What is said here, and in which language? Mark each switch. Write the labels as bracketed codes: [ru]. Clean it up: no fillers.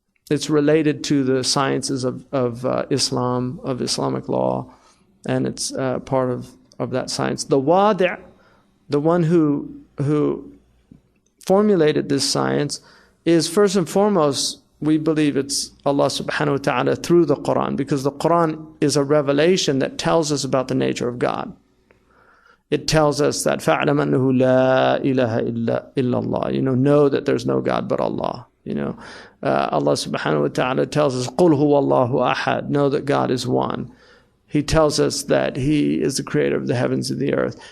[en] It's related to the sciences of Islam, of Islamic law, and it's part of that science. The wadi', the one who formulated this science, is first and foremost, we believe it's Allah subhanahu wa ta'ala through the Quran, because the Quran is a revelation that tells us about the nature of God. It tells us that [ar] فَعْلَمْ أَنَّهُ لَا إِلَهَ إِلَّا اللَّهِ. [en] Know that there's no God but Allah. Allah subhanahu wa ta'ala tells us, [ar] قُلْ هُوَ اللَّهُ أَحَدٌ. [en] Know that God is one. He tells us that He is the creator of the heavens and the earth.